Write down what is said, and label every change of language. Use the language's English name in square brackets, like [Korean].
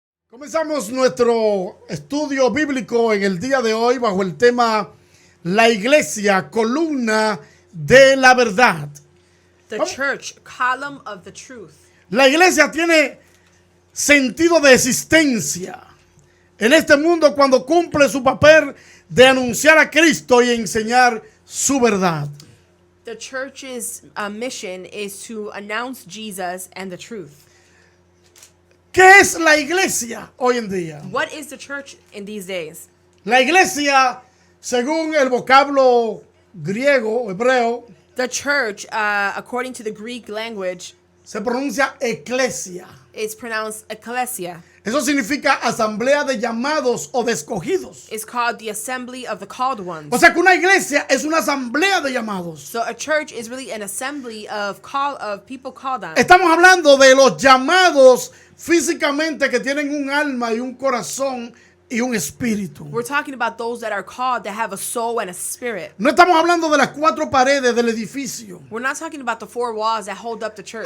[Spanish] Comenzamos nuestro estudio bíblico en el día de hoy bajo el tema La Iglesia, columna de la verdad. [English] The church, column of the truth. [Spanish] La iglesia tiene sentido de existencia en este mundo cuando cumple su papel de anunciar a Cristo y enseñar su verdad. [English] The church's mission is to announce Jesus and the truth. [Spanish] ¿Qué es la iglesia hoy en día? [English] What is the church in these days? [Spanish] La iglesia, según el vocablo griego, hebreo, [English] The church, according to the Greek language, [Spanish] se pronuncia eclesia. [English] is pronounced ecclesia. [Spanish] Eso significa asamblea de llamados o de escogidos. [English] It's called the assembly of the called ones. [Spanish] O sea que una iglesia es una asamblea de llamados. [English] So a church is really an assembly of people called on. [Spanish] Estamos hablando de los llamados físicamente que tienen un alma y un corazón y un espíritu. [English] We're talking about those that are called that have a soul and a spirit. [Spanish] No estamos hablando de las cuatro paredes del edificio. [English] We're not talking about the four walls that hold up the church.